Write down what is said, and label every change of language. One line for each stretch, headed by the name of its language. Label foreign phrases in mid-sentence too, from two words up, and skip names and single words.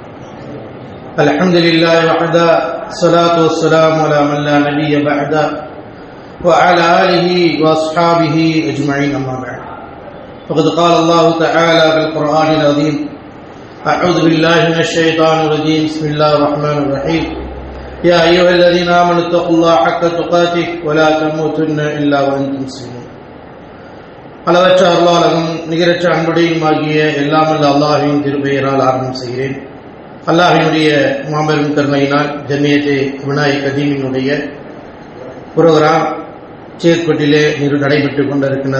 Arabic: الحمد لله وحده، الصلاة والسلام على من لا نبي بعده وعلى آله وأصحابه أجمعين، أما بعد. فقد قال الله تعالى بالقرآن العظيم: أعوذ بالله من الشيطان الرجيم، بسم الله الرحمن الرحيم. يا أيها الذين آمنوا اتقوا الله حق تقاته ولا تموتن إلا وأنتم مسلمون.
Tamil: அளவற்ற அருளாளரும் நிகரற்ற அன்புடையும் ஆகிய எல்லாம் வல்ல அல்லாஹ்வின் திருப்பெயரால் ஆரம்பம் செய்கிறேன். அல்லாஹ்வினுடைய மாபெரும் கருணையினால் ஜமியத்தே அபினாய் கதீமினுடைய புரோகிராம் சேர்க்கோட்டிலே நடைபெற்றுக் கொண்டிருக்கின்றது.